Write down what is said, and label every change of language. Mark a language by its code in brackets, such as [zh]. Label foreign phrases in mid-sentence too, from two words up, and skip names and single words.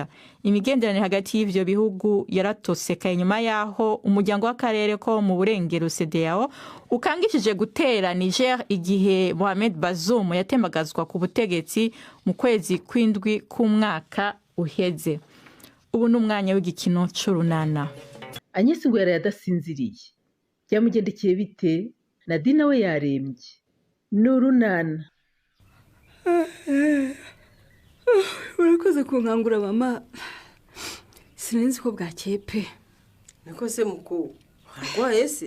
[rn] Imigenderanire hagati y'ivyo bihugu yaratosekaye nyuma yaho umuryango w'akarere ko mu burengero CEDEAO ukangishije gutera Niger igihe Mohamed Bazoum yatembagazwa ku butegetsi mu kwezi kw'indwi k'umwaka uheze. Ubu n'umwanya w'igikino c'urunana. Agnes ngo yadasinziriye. Byamugendekeye bite? Nadine we yarembye. N'urunana. Urakoze kunkangura mama. Sinenzi ko bwakeye pe. Niko se muku arwaye se?